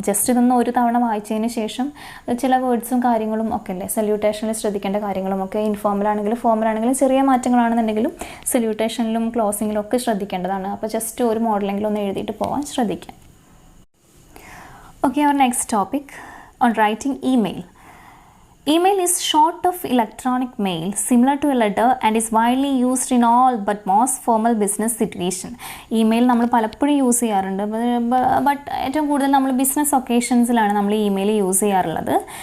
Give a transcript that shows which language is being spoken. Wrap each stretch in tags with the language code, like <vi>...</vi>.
<ml>Just ഇതൊന്ന് ഒരു തവണ വായിച്ചതിന് ശേഷം ചില വേർഡ്സും കാര്യങ്ങളും ഒക്കെ അല്ലേ, സല്യൂട്ടേഷനിൽ ശ്രദ്ധിക്കേണ്ട കാര്യങ്ങളും ഒക്കെ ഇൻഫോർമലാണെങ്കിലും ഫോർമലാണെങ്കിലും ചെറിയ മാറ്റങ്ങളാണെന്നുണ്ടെങ്കിലും സല്യൂട്ടേഷനിലും ക്ലോസിങ്ങിലും ഒക്കെ ശ്രദ്ധിക്കേണ്ടതാണ്. അപ്പോൾ ജസ്റ്റ് ഒരു മോഡലെങ്കിലും ഒന്ന് എഴുതിയിട്ട് പോകാൻ ശ്രദ്ധിക്കാം.</ml> <en>Okay, അവർ next topic on writing email. Email is short of electronic mail, similar to a letter, and is widely used in all but most formal business situation.</en> <ml>Email നമ്മൾ പലപ്പോഴും യൂസ് ചെയ്യാറുണ്ട്, but ഏറ്റവും കൂടുതൽ നമ്മൾ business ഒക്കേഷൻസിലാണ് നമ്മൾ email use ചെയ്യാറുള്ളത്.</ml>